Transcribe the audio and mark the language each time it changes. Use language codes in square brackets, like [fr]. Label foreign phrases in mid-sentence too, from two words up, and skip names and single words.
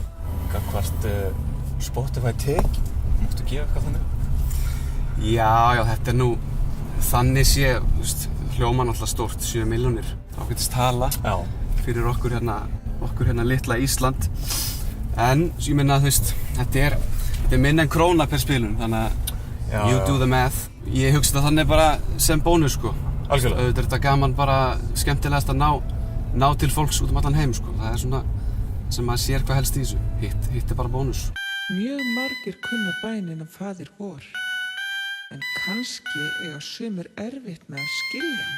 [is] Gagnvart Spotify tekið? Máttu gefa eitthvað þannig? Já, þetta nú þannig sé, hljóma náttúrulega stórt, 7 milljónir. Ágætis tala fyrir okkur litla Ísland. En ég minna að þetta er minna en króna per spilun, þannig að [en] you do the math. [is] Ég hugsa þetta þannig bara sem bónus, sko. Algjörlega. Auðvitað er þetta gaman bara skemmtilegast að ná til fólks út allan heim, sko. Það er svona sem maður sér hvað helst í þessu. Hitt er bara bónus. Mjög margir kunna bænina faðir vor, en kannski eiga sumir erfitt með að skilja hana.